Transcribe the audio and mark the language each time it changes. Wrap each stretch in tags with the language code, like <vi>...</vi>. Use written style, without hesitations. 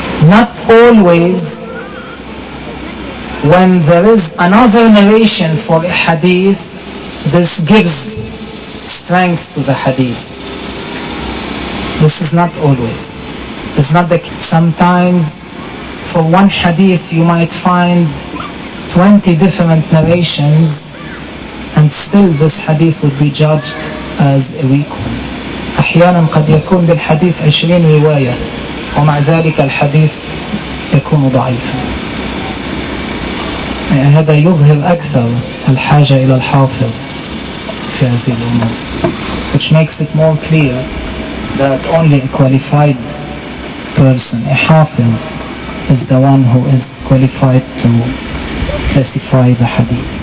<en>Not always when there is another narration for a hadith, this gives strength to the hadith. This is not always. It's not the case. Sometimes for one hadith you might find 20 different narrations and still this hadith would be judged as a weak one.</en> <ar>أحيانا قد يكون بالحديث 20 رواية ومع ذلك الحديث يكون ضعيفا. هذا يظهر أكثر الحاجة إلى الحافظ في هذه الأمور,</ar> <en>which makes it more clear that only a qualified person, a hafiz, is the one who is qualified to testify the hadith.</en>